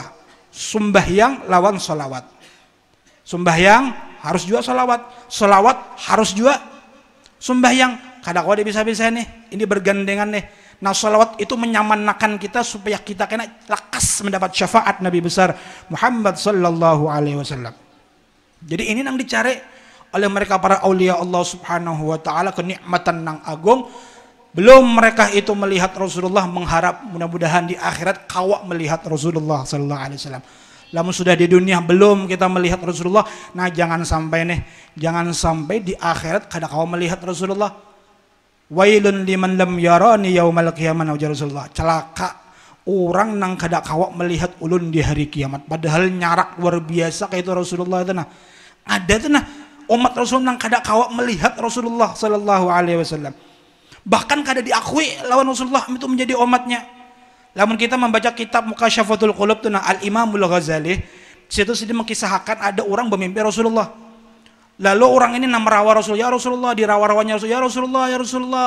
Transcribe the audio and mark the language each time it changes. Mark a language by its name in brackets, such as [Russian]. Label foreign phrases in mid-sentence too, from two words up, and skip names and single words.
[Banjar] Sembahyang lawan solawat. Sembahyang harus juga solawat, solawat harus juga sembahyang. Kada kota bisa-bisa nih, ini bergandengan nih. Nah, solawat itu menyamanakan kita supaya kita kena lekas mendapat syafaat Nabi besar Muhammad [Arabic] صلى الله عليه وسلم. [Banjar] Jadi ini yang dicari oleh mereka para aulia Allah [Arabic] سبحانه وتعالى, [Banjar] kenikmatan nang agung. Belum mereka itu melihat Rasulullah, mengharap mudah-mudahan di akhirat kawak melihat Rasulullah [Arabic] صلى الله عليه وسلم. [Banjar] Lamun sudah di dunia belum kita melihat Rasulullah, nah jangan sampai di akhirat kada kawak melihat Rasulullah. [Arabic] ويل لمن لم يرني يوم القيامة, [Banjar] ujar Rasulullah. Celaka orang nang kada kawak melihat ulun di hari kiamat. Padahal nyarak luar biasa kayak itu Rasulullah itu nah. Ada tuh nah umat Rasul nang kada kawak melihat Rasulullah [Arabic] صلى الله عليه وسلم. [Banjar] Bahkan kada diakui lawan Rasulullah itu menjadi umatnya. Lamun kita membaca kitab Mukasyafatul Qulub tuh nah Al-Imamul Ghazali, situ sedih mengkisahkan ada orang bermimpi Rasulullah. Lalu orang ini merawat Rasul, ya Rasulullah, dirawar-rawanya Rasul, ya Rasulullah, ya Rasulullah.